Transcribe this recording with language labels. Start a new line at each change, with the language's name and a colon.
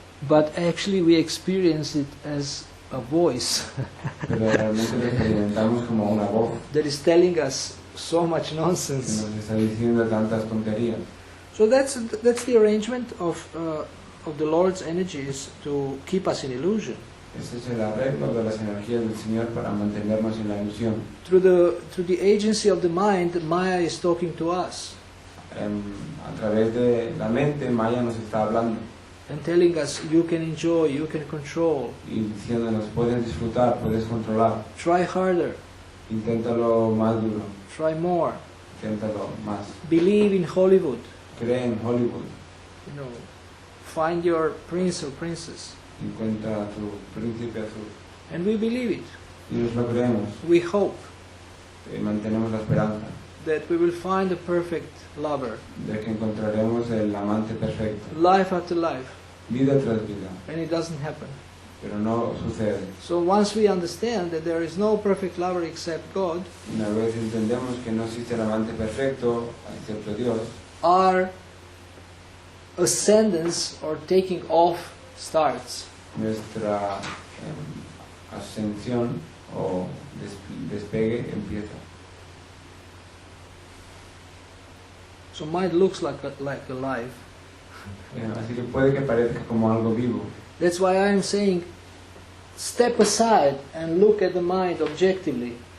English: but actually we experience it as a voice
Spanish: pero realmente lo experimentamos como una voz
English: that is telling us so much
Spanish: que
English: nonsense.
Spanish: nos está diciendo tantas tonterías.
English: So that's the arrangement of the Lord's energies to keep us in illusion.
Spanish: Ese es el arreglo de las energías del Señor para mantenernos en la ilusión.
English: Through the agency of the mind, Maya is talking to us
Spanish: A través de la mente, Maya nos está hablando
English: and telling us you can enjoy, you can control,
Spanish: y diciéndonos, puedes disfrutar, puedes controlar,
English: try harder,
Spanish: inténtalo más duro,
English: try more,
Spanish: inténtalo más.
English: believe in Hollywood,
Spanish: Cree en Hollywood,
English: find your prince or princess.
Spanish: encuentra a tu príncipe azul.
English: And we believe it.
Spanish: Y nos lo creemos,
English: We hope
Spanish: mantenemos la esperanza
English: that we will find a perfect lover,
Spanish: de que encontraremos el amante perfecto,
English: life after life,
Spanish: vida tras vida,
English: and it doesn't happen.
Spanish: pero no sucede.
English: So once we understand that there is no perfect lover except God,
Spanish: Una vez entendemos que no existe el amante perfecto, excepto Dios,
English: our ascendance or taking off starts.
Spanish: nuestra ascensión o despegue empieza.
English: So mind looks like alive.
Spanish: Así que puede que parezca como algo vivo.
English: That's why I am saying, step aside and look at the mind objectively.